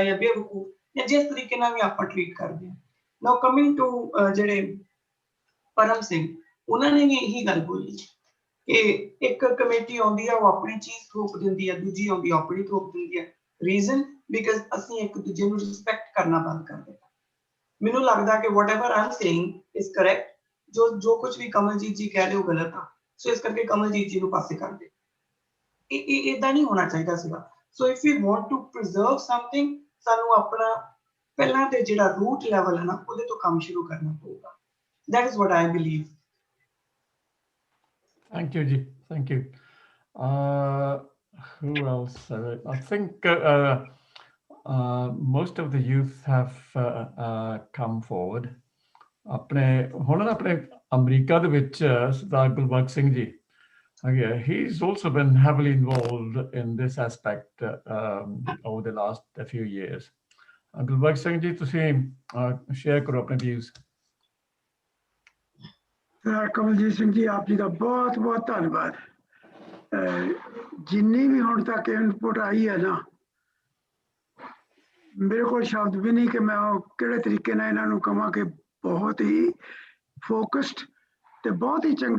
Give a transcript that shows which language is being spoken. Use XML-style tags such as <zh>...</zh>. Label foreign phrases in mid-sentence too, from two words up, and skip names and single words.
<pa>ਜਾਂ ਬੇਵਕੂਫ ਜਾਂ ਜਿਸ ਤਰੀਕੇ ਨਾਲ ਵੀ ਆਪਾਂ ਟ੍ਰੀਟ ਕਰਦੇ ਹਾਂ</pa> <en>now coming to</en> <pa>ਜਿਹੜੇ ਪਰਮ ਸਿੰਘ ਉਹਨਾਂ ਨੇ ਵੀ ਇਹੀ ਗੱਲ ਬੋਲੀ ਕਿ ਇੱਕ ਕਮੇਟੀ ਆਉਂਦੀ ਆ ਉਹ ਆਪਣੀ ਚੀਜ਼ ਥੋਪ ਦਿੰਦੀ ਆ ਦੂਜੀ ਆਉਂਦੀ ਆਪਣੀ ਥੋਪ ਦਿੰਦੀ ਆ</pa> <en>reason because</en> <pa>ਅਸੀਂ ਇੱਕ ਦੂਜੇ ਨੂੰ ਰਿਸਪੈਕਟ ਕਰਨਾ ਬੰਦ ਕਰ ਦਿੱਤਾ ਮੈਨੂੰ ਲੱਗਦਾ ਕਿ</pa> <en>whatever I'm saying is correct</en> <pa>ਜੋ ਕੁਝ ਵੀ ਕਮਲਜੀਤ ਜੀ ਕਹਿ ਰਹੇ ਹੋ ਗਲਤ ਆ ਸੋ ਇਸ ਕਰਕੇ ਕਮਲਜੀਤ ਜੀ ਨੂੰ ਪਾਸੇ ਕਰ ਦੇ ਇਹ ਇਦਾਂ ਨਹੀਂ ਹੋਣਾ ਚਾਹੀਦਾ ਸੀਗਾ ਸੋ</pa> <en>if you want to preserve something</en> <pa>ਸਾਨੂੰ ਆਪਣਾ ਪਹਿਲਾਂ ਤੇ ਜਿਹੜਾ</pa> <en>root level</en> <pa>ਹੈ ਨਾ ਉਹਦੇ ਤੋਂ ਕੰਮ ਸ਼ੁਰੂ ਕਰਨਾ ਪਊਗਾ</pa> <en>that is what I believe. Thank you, Ji. Thank you. Who else? I think most of the youth have come forward.</en> <pa>ਆਪਣੇ ਹੁਣ ਨਾ ਆਪਣੇ ਅਮਰੀਕਾ ਦੇ ਵਿੱਚ ਸਰਦਾਰ ਗੁਲਬਖਸ਼ ਸਿੰਘ ਜੀ ਹੈਗੇ</pa> <en>he's also been heavily involved in this aspect over the last few years.</en> <pa>ਗੁਲਬਖਸ਼ ਸਿੰਘ ਜੀ ਤੁਸੀਂ ਸ਼ੇਅਰ ਕਰੋ ਆਪਣੇ ਵਿਊਜ਼ ਕਮਲਜੀਤ ਸਿੰਘ ਜੀ ਆਪ ਜੀ ਦਾ ਬਹੁਤ ਬਹੁਤ ਧੰਨਵਾਦ ਜਿੰਨੀ ਵੀ ਹੁਣ ਤੱਕ ਇਨਪੁਟ ਆਈ ਹੈ ਨਾ ਮੇਰੇ ਕੋਲ ਸ਼ਬਦ ਵੀ ਨਹੀਂ ਕਿ ਮੈਂ ਉਹ ਕਿਹੜੇ ਤਰੀਕੇ ਨਾਲ ਇਹਨਾਂ ਨੂੰ ਕਹਾਂ ਕਿ ਬਹੁਤ ਹੀ ਫੋਕਸਡ ਤੇ ਬਹੁਤ ਹੀ ਚੰਗੇ</pa>